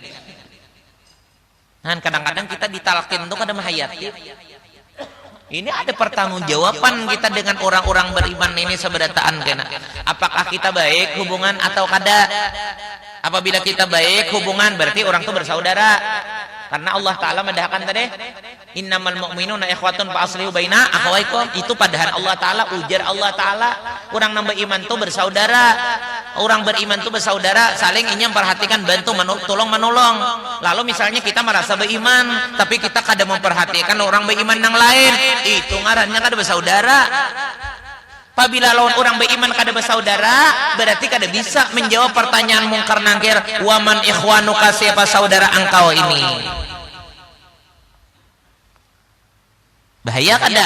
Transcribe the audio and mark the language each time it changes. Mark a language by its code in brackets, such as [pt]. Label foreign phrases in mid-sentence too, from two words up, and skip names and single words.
[bjn] Nah, kadang-kadang kita ditalkin tuh kada mahayati. Ini ada pertanggungjawaban kita dengan orang-orang beriman ini seberataan kena. Apakah kita baik hubungan atau kada? Apabila kita baik hubungan berarti orang itu bersaudara. Karena Allah Ta'ala mendahkan tadi [ar] إنما المؤمنون إخوة فأصلحوا بين أخويكم. [bjn] Itu padahal Allah Ta'ala ujar Allah Ta'ala orang nambah iman itu bersaudara. Orang beriman itu bersaudara, saling ini memperhatikan, bantu, tolong menolong. Lalu misalnya kita merasa beriman tapi kita kada memperhatikan orang beriman yang lain, itu ngarannya kada bersaudara. Apabila lawan orang beriman kada bersaudara, berarti kada bisa menjawab pertanyaan mungkar nangkir, [ar] ومن إخوانك, [bjn] siapa saudara engkau ini. Bahaya kada?